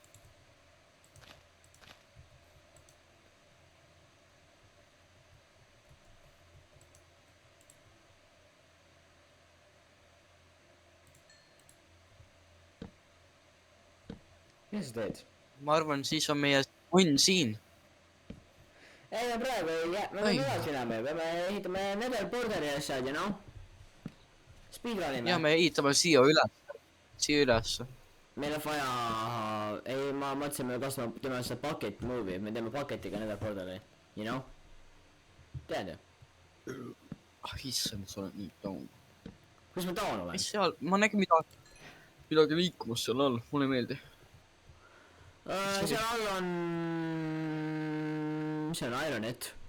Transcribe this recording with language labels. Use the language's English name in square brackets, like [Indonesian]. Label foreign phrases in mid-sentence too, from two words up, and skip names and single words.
[Estonian] Mis sa teed? Ma arvan, siis on meie onn siin. Ei, me praegu ei jää, me peame edasi enam, me peame ehitame Nether Border'i asjad, [English] you know? [Estonian] Speedrunime. Ja me ehitame siia üles. Meil on vaja... Ei, ma mõtlesin, me kasvame, teeme seda [English] bucket move'i, [Estonian] me teeme bucketiga Nether Border'i, [English] you know? [Estonian] Tead ju? Issand, sa oled nii taun. Kus ma taun olen? Mis seal, ma nägin midagi liikumas seal all, mulle ei meeldi. Seal all on... See on Ironit.